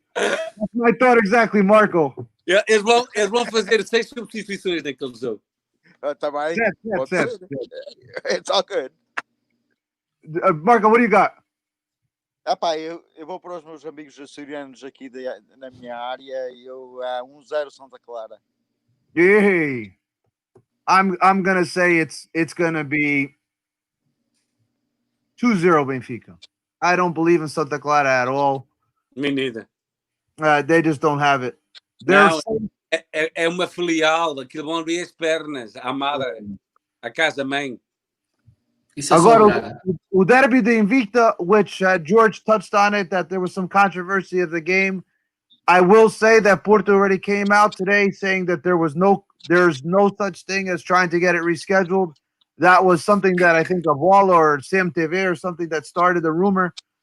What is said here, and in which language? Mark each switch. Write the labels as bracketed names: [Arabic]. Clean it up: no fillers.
[English] That's my thought exactly, Marco. [Portuguese] Eles vão fazer 6 substituições naquele jogo. Tá bem. [English] Yes. It's all good. Marco, what do you got? [Portuguese] Epá, eu vou para os meus amigos açorianos aqui na minha área e eu 1-0 Santa Clara. [English] Hey. I'm gonna say it's gonna be 2-0 Benfica. I don't believe in Santa Clara at all. Me neither. They just don't have it. [Portuguese] Não, é uma filial, aquilo vão abrir as pernas à madre, à casa-mãe. Agora, o derby de Invicta, [English] which George touched on it, that there was some controversy of the game. I will say that Porto already came out today saying that there's no such thing as trying to get it rescheduled. That was something that I think Avala or Sam TV or something that started the rumor.